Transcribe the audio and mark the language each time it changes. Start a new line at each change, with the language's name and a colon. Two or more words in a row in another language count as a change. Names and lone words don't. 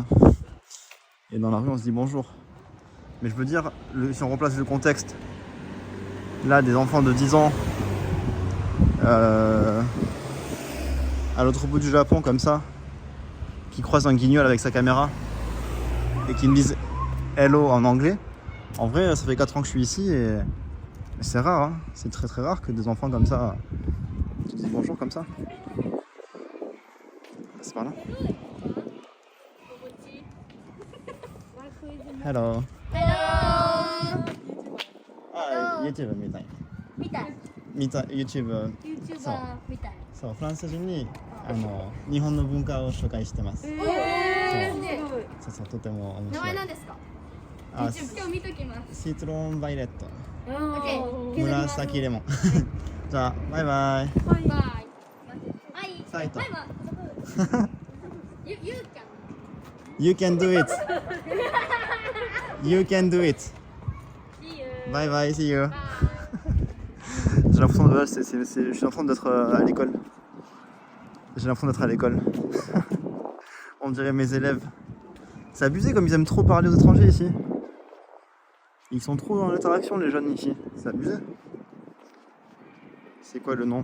French: Et dans la rue, on se dit bonjour. Mais je veux dire, si on replace le contexte, là, des enfants de 10 ans, à l'autre bout du Japon, comme ça, qui croisent un guignol avec sa caméra, et qui me disent hello en anglais. En vrai, ça fait 4 ans que je suis ici, et c'est rare, hein. C'est très très rare que des enfants comme ça te disent bonjour comme ça. C'est par là. Hello.
Japanese: Ah, YouTube みたい。YouTube そう。そう、フランス人に日本の文化を紹介してます。そうそう、とても面白い。名前何ですか？YouTube 今日見ときます。シートロンバイレット。紫レモン。じゃあバイバイ。バイバイ。
English: サイト。You can do it. You can do it. Bye bye, see you.
French: J'ai l'impression de, je suis en train d'être à l'école. J'ai l'impression d'être à l'école. On dirait mes élèves. C'est abusé comme ils aiment trop parler aux étrangers ici. Ils sont trop dans l'interaction les jeunes ici. C'est abusé. C'est quoi le nom?